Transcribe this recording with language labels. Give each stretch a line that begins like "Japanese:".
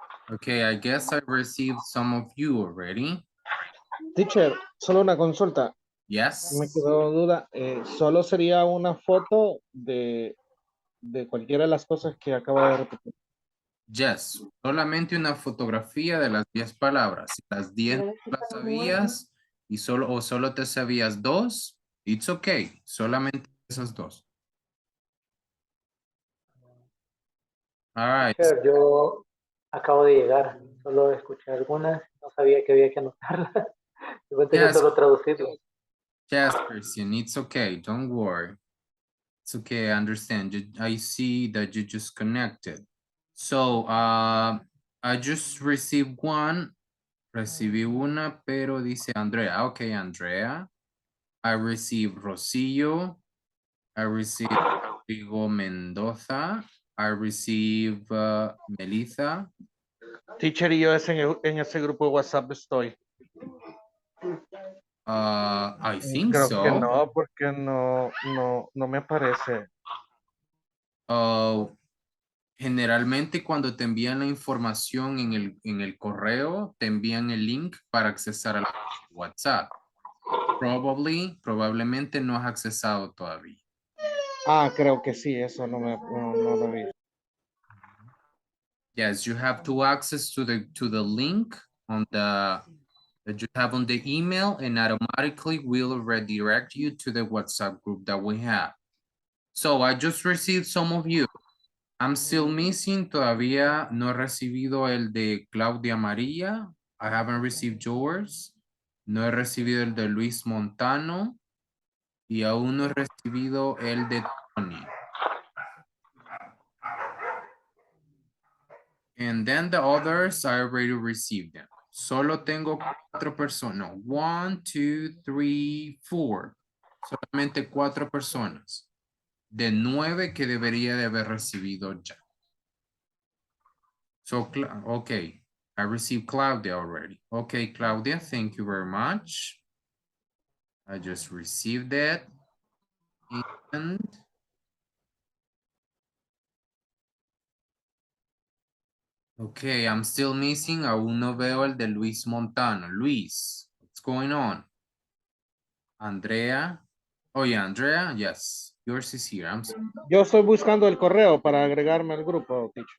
English: Okay, I guess I received some of you already.
Spanish: Teacher, solo una consulta.
English: Yes.
Spanish: Me quedó duda. Solo sería una foto de cualquiera de las cosas que acaba de repetir.
English: Yes.
Spanish: Solamente una fotografía de las 10 palabras. Si las 10 no las sabías y solo te sabías 2,
English: it's okay.
Spanish: Solamente esas 2.
English: All right.
Spanish: Teacher, yo acabo de llegar, solo escuché algunas, no sabía que había que anotarlas. Yo pensé que
English: Yes.
Spanish: solo traducirlo.
English: Yes, Christian, it's okay. Don't worry. It's okay, I understand. I see that you just connected. So, I just received one.
Spanish: Recibí una, pero dice Andrea.
English: Okay, Andrea. I received Rosillo. I received Rodrigo Mendoza. I received Melissa.
Spanish: Teacher, y yo en ese grupo de WhatsApp estoy.
English: I think
Spanish: Creo
English: so.
Spanish: que no, porque no me aparece. Generalmente cuando te envían la información en el correo, te envían el link para accesar a la WhatsApp. Probablemente no has accesado todavía. Creo que sí, eso no lo vi.
English: Yes, you have to access to the link that you have on the email, and automatically will redirect you to the WhatsApp group that we have. So I just received some of you. I'm still missing,
Spanish: todavía no he recibido el de Claudia María.
English: I haven't received yours.
Spanish: No he recibido el de Luis Montano. Y aún no he recibido el de Tony.
English: And then the others, I already received them.
Spanish: Solo tengo 4 personas. No, 1, 2, 3, 4. Solamente 4 personas. De 9 que debería de haber recibido ya.
English: So, okay, I received Claudia already. Okay, Claudia, thank you very much. I just received that. And okay, I'm still missing.
Spanish: Aún no veo el de Luis Montano.
English: Luis, what's going on? Andrea. Oh, yeah, Andrea, yes. Yours is here. I'm sorry.
Spanish: Yo estoy buscando el correo para agregarme al grupo, teacher.